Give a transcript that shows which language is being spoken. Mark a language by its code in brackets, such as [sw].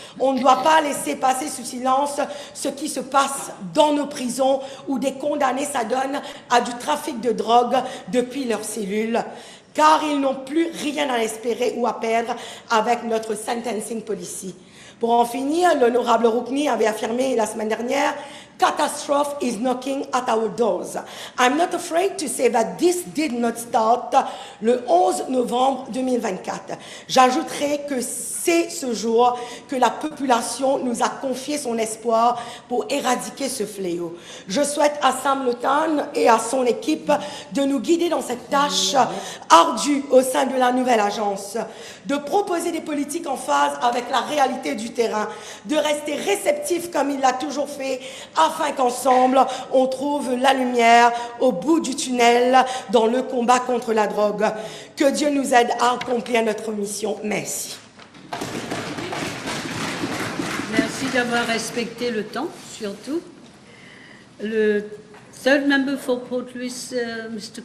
[fr] On ne doit pas laisser passer sous silence ce qui se passe dans nos prisons où des condamnés s'adonnent à du trafic de drogue depuis leurs cellules, car ils n'ont plus rien à espérer ou à perdre avec notre sentencing policy. Pour en finir, l'honorable Roukni avait affirmé la semaine dernière « [en] Catastrophe is knocking at our doors ». I'm not afraid to say that this did not start [fr] le 11 novembre 2024. J'ajouterai que c'est ce jour que la population nous a confié son espoir pour éradiquer ce fléau. Je souhaite à Sam Lotan et à son équipe de nous guider dans cette tâche ardue au sein de la nouvelle agence, de proposer des politiques en phase avec la réalité du du terrain, de rester réceptif comme il l'a toujours fait, afin qu'ensemble, on trouve la lumière au bout du tunnel dans le combat contre la drogue. Que Dieu nous aide à accomplir notre mission. Merci. Merci d'avoir respecté le temps, surtout. Le [en] third member for Port Louis, Mr.